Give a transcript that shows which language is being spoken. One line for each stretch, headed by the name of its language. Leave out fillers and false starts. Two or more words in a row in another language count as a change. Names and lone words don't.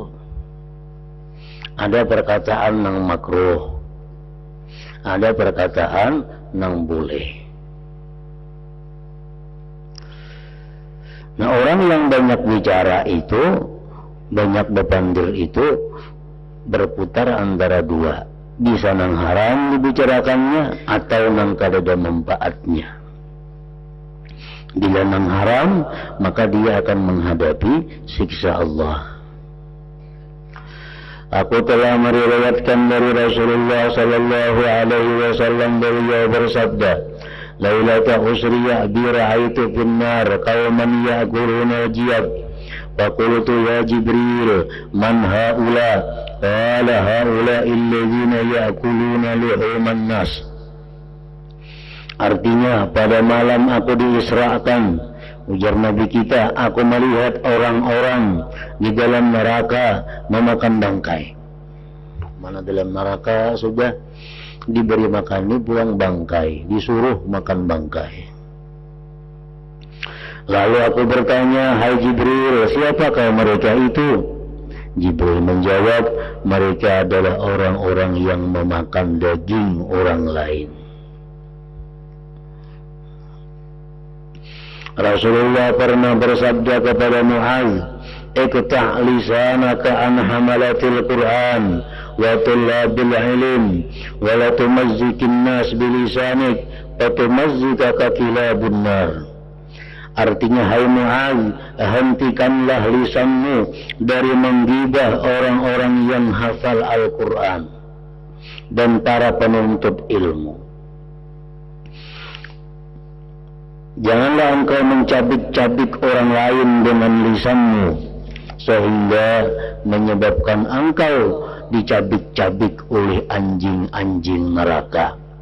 Indonesian: Ada perkataan yang makruh. Ada perkataan yang boleh. Nah, orang yang banyak bicara itu, banyak berpandir itu, berputar antara dua. Bisa nang haram dibicarakannya, atau nang kada ada manfaatnya. Bila nang haram, maka dia akan menghadapi siksa Allah. Aku telah meriwayatkan dari Rasulullah
Arabic: صلى الله عليه وسلم,
Indonesian: beliau bersabda,
Arabic: ليلة أسري بي رأيت في النار قوما يأكلون جياب فقلت يا جبريل من هؤلاء قال هؤلاء الذين يأكلون لحوم الناس.
Indonesian: Artinya, pada malam aku diisrakan, ujar Nabi kita, aku melihat orang-orang di dalam neraka memakan bangkai. Mana dalam neraka sudah diberi makan, ini pulang bangkai, disuruh makan bangkai. Lalu aku bertanya, hai Jibril, siapakah mereka itu? Jibril menjawab, mereka adalah orang-orang yang memakan daging orang lain. Rasulullah pernah bersabda kepada Mu'adz,
Arabic: اقطع لسانك عن حملة القرآن وطلاب العلم ولا تمزق الناس بلسانك فتمزقك كلاب النار.
Indonesian: Artinya, hai Mu'adz, hentikanlah lisanmu dari menggibah orang-orang yang hafal Al-Quran dan para penuntut ilmu. Janganlah engkau mencabik-cabik orang lain dengan lisanmu, sehingga menyebabkan engkau dicabik-cabik oleh anjing-anjing neraka.